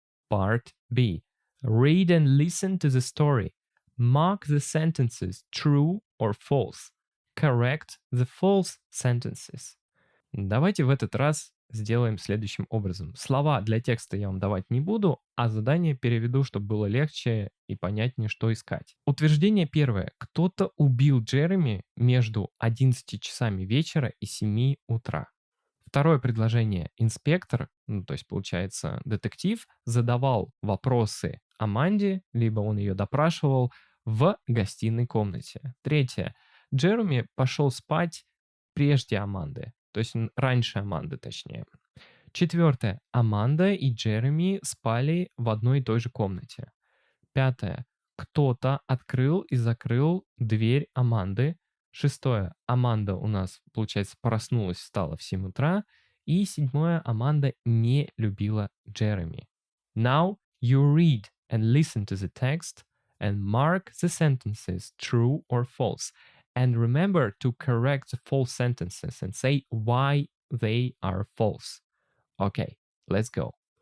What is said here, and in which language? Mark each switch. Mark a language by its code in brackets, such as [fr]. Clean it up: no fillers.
[en] Part B. Read and listen to the story. Mark the sentences true or false. Correct the false sentences. [ru] Давайте в этот раз сделаем следующим образом. Слова для текста я вам давать не буду, а задание переведу, чтобы было легче и понятнее, что искать. Утверждение первое. Кто-то убил Джереми между 11 часами вечера и 7 утра. Второе предложение. Инспектор, то есть получается детектив, задавал вопросы Аманде, либо он ее допрашивал в гостиной комнате. Третье. Джереми пошел спать прежде Аманды, то есть раньше Аманды точнее. Четвертое. Аманда и Джереми спали в одной и той же комнате. Пятое. Кто-то открыл и закрыл дверь Аманды. Шестое. Аманда у нас, получается, проснулась, встала в 7 утра. И седьмое. Аманда не любила Джереми. [en] Now you read and listen to the text and mark the sentences true or false. And remember to correct the false sentences and say why they are false. Okay, let's go.